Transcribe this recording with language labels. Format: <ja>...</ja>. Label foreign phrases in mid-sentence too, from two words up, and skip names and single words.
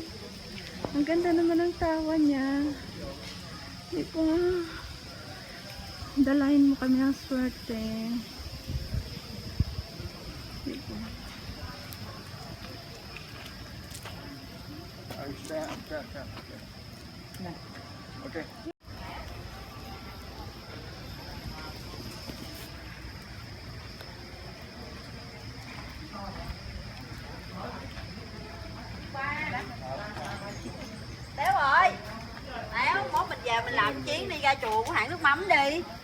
<tl>Ang ganda naman ng tawa niya. Di ba? Dalahin mo kami ng swerte. Di ba? Okay.</tl> <vi>Téo ơi, Téo, mốt mình về mình làm chuyến đi ra chùa của hãng nước mắm đi.</vi>